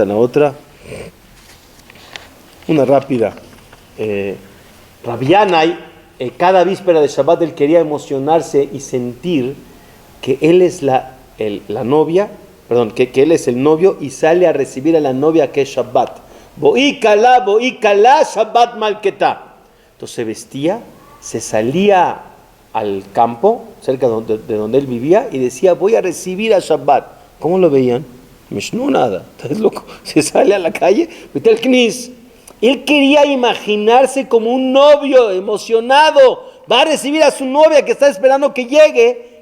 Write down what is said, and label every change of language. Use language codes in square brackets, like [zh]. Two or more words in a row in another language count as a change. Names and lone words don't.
[es] La otra, una rápida. Rabianay, cada víspera de Shabbat él quería emocionarse y sentir que él es la novia, perdón, que él es el novio y sale a recibir a la novia que es Shabbat. [arc] בואי כלה שבתא מלכתא. [es] Entonces se vestía, se salía al campo, cerca de donde él vivía, y decía, voy a recibir a Shabbat. ¿Cómo lo veían? No, nada, estás loco. Se sale a la calle, vete al Knis. Él quería imaginarse como un novio emocionado, va a recibir a su novia que está esperando que llegue.